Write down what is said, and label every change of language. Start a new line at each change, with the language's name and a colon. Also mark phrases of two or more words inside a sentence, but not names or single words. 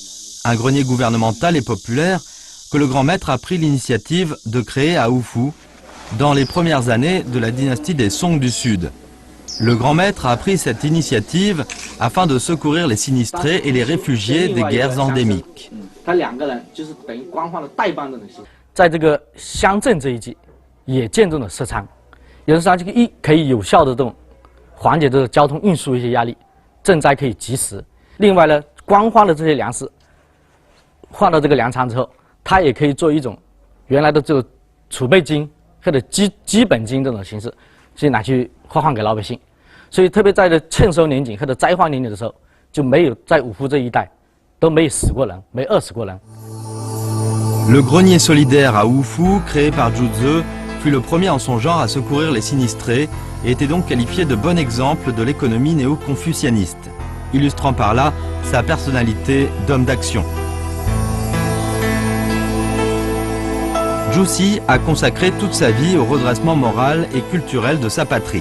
French: Un grenier gouvernemental et populaire que le grand maître a pris l'initiative de créer à Hufu dans les premières années de la dynastie des Song du Sud. Le grand maître a pris cette initiative afin de secourir les sinistrés et les réfugiés des guerres endémiques.
Chinese: 在这个乡镇这一级，也建筑了石仓，有的时候这个可以有效的这种缓解这个交通运输一些压力，赈灾可以及时。另外呢，光化的这些粮食换到这个粮仓之后，它也可以做一种原来的这个储备金或者基本金这种形式，去拿去发放给老百姓。所以特别在这欠收年景或者灾荒年景的时候，就没有在五湖这一带都没死过人，没饿死过人。
French: Le grenier solidaire à Hufu, créé par Juze, fut le premier en son genre à secourir les sinistrés et était donc qualifié de bon exemple de l'économie néo-confucianiste, illustrant par là sa personnalité d'homme d'action. Jussi a consacré toute sa vie au redressement moral et culturel de sa patrie.